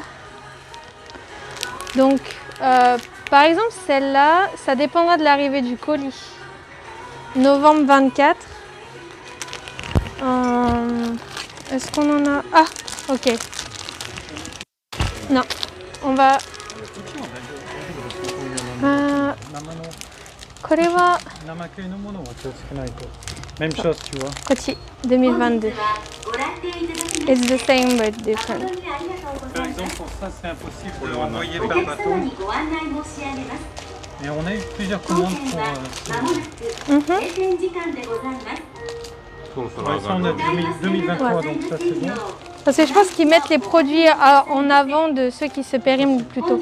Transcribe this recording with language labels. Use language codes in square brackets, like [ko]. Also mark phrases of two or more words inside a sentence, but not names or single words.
[fr] Donc, par exemple, celle-là, ça dépendra de l'arrivée du colis. Novembre 24. Est-ce qu'on en a... Ah, ok. Non, on va... [ja] これは生系のものは気をつけないと。 [fr] Même chose, tu vois. [ja] こっち2022. [en] It's the same but different. [fr] Par exemple, pour ça, c'est impossible de l'envoyer par bateau. Et on a eu plusieurs commandes pour... Ouais, ça, on a 2023, donc ça, c'est bon. Parce que je pense qu'ils mettent les produits en avant de ceux qui se périment plus tôt.